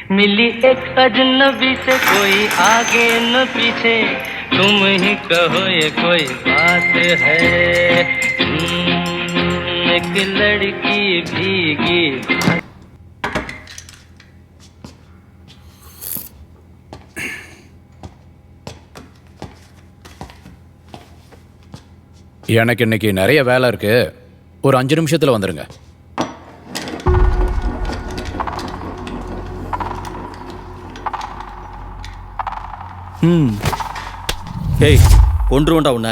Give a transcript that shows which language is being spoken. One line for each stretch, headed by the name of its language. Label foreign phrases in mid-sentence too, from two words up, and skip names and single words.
Hindi: मिली एक अजनबी से कोई आगे न पीछे तुम ही कहो ये कोई बात है एक लड़की भीगी
Tamil: எனக்கு இன்னைக்கு நிறைய வேலை இருக்கு. ஒரு 5 நிமிஷத்துல வந்துருங்க. ஏய் கொன்றுவண்டா உன்னை.